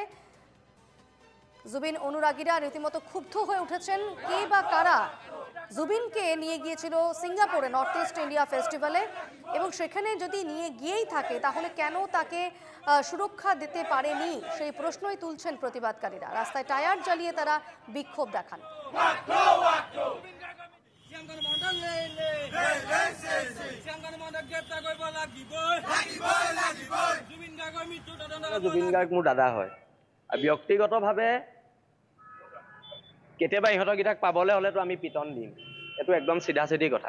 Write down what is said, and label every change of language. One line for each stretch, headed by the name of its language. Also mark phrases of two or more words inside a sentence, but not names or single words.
Bangla: জুবিন অনুরাগীরা রীতিমতো ক্ষুব্ধ হয়ে উঠেছেন। কে বা কারা জুবিনকে নিয়ে গিয়েছিল সিঙ্গাপুরে নর্থ ইস্ট ইন্ডিয়া ফেস্টিভ্যালে, এবং সেখানে যদি নিয়ে গিয়েই থাকে তাহলে কেন তাকে সুরক্ষা দিতে পারেনি সেই প্রশ্নই তুলছেন প্রতিবাদকারীরা। রাস্তায় টায়ার জ্বালিয়ে তারা বিক্ষোভ দেখান।
Assamese: জুবিন গাৰ্গ মোৰ দাদা হয় আৰু ব্যক্তিগতভাৱে কেতিয়াবা ইহঁতকেইটাক পাবলৈ হ'লেতো আমি পিটন দিম, এইটো একদম চিধা চিধি কথা।